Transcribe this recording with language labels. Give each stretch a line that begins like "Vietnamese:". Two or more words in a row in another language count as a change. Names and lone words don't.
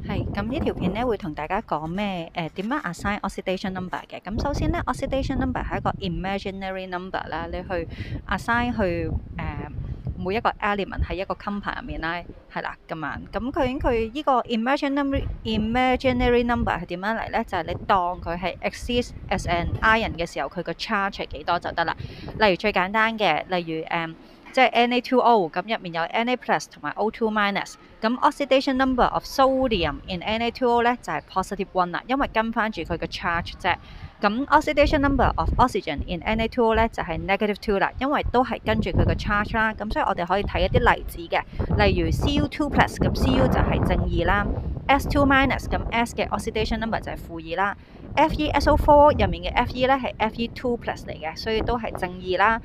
Cantonese: 咁呢條片咧會同大家講咩？點樣
English: assign oxidation number
Cantonese: 嘅？咁首先咧，
English: oxidation number
Cantonese: 係一個
English: imaginary number
Cantonese: 啦，你去 assign 去每一個 element 喺一個 compound 入面啦，係啦咁樣。咁究竟佢呢個
English: imaginary number
Cantonese: 係點樣嚟咧？就係你當佢係
English: exist as an ion
Cantonese: 嘅時候，佢個 charge 係幾多就得啦。例如最簡單嘅，例如即係 Na2O 咁入面有
English: Na plus
Cantonese: 同埋
English: O2 minus，
Cantonese: 咁
English: oxidation number of sodium in Na2O
Cantonese: 咧就係 positive 1啦，因為跟翻住佢嘅 charge 啫。咁
English: oxidation number of oxygen in Na2O
Cantonese: 咧就係 negative 2啦，因為都係跟住佢嘅 charge 啦。咁所以我哋可以睇一啲例子嘅，例如
English: Cu2 plus，
Cantonese: 咁 Cu 就係正二啦。
English: S2 minus，
Cantonese: 咁 S 嘅 oxidation number 就係負二啦。FeSO4 入面嘅 Fe 咧係
English: Fe2 plus
Cantonese: 嚟嘅，所以都係正二啦。